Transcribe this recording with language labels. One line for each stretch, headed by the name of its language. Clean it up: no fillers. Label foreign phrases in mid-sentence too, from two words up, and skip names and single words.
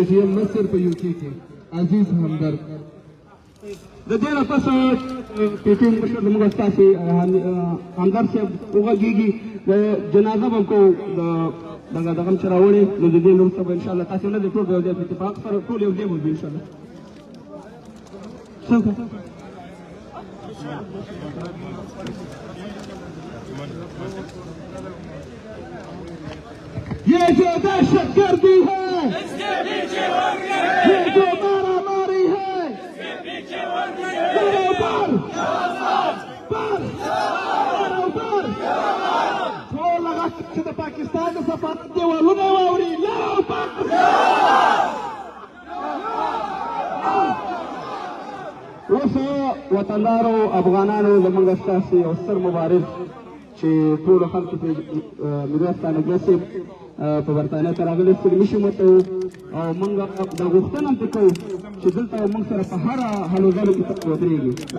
Pashto: ټی ایم مصر په یو کې عزیز همدرد د دې نه پس پی ټی ایم مشر زموږ ستاسې همدرد صاحب وغږېږي د جنازه به کو دغه هم چې راوړې نو د دې نوم څه به انشاءالله تاسې نه د ټول یو ځای په اتفاق سره ټول یو ځای به وي انشاءالله
Hindi: ये जो दहशतगर्दी है इसके पीछे ये जो मारामारी है इसके पीछे बराबर बराबर
Pashto: ټول هغه چې د پاکستان د سفارت دیوالونه واوري اوس وطندارو افغانانو زموږ ستاسې یو ستر مبارز چې ټولو خلکو ته میرویس تانګله صاحب په برطانیه ته راغلی ستړي مشي مو ته او موږ دا غوښتنه هم پرې کوو چې دلته موږ سره په هره هلو ځلو کې ودرېږي